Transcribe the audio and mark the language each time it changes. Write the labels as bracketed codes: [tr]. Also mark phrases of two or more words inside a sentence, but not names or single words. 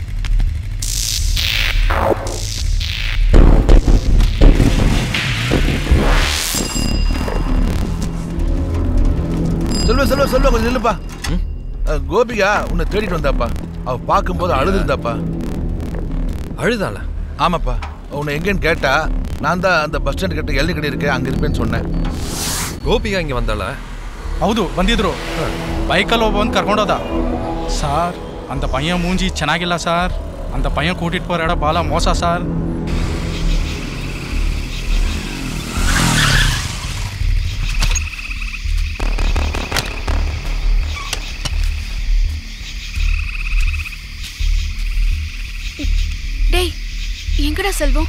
[ta] செல்வ கொஞ்சம் நில்லுப்பா. கோபிகா உன்னை தேடிட்டு வந்தாப்பா. அவ பார்க்கும்போது அழுதுருந்தாப்பா. அழுதாள? ஆமாப்பா. உன்னை எங்கேன்னு கேட்டா நான் தான் அந்த பஸ் ஸ்டாண்ட் கிட்ட எள்ளி கடை இருக்கேன் அங்க இருப்பேன்னு சொன்னேன். [kn] ಗೋಪಿಗಾ ಹಿಂಗೆ ಬಂದಾಳ? ಹೌದು ಬಂದಿದ್ರು. ಬೈಕಲ್ಲಿ ಒಬ್ಬ ಕರ್ಕೊಂಡೋದ ಸಾರ್. [ta] அந்த பையன் மூஞ்சி ಚೆನ್ನಾಗಿಲ್ಲ சார். அந்த பையன் கூட்டிட்டு போற இடம் பாலா மோசா சார். டேய் எங்கடா செல்வம்?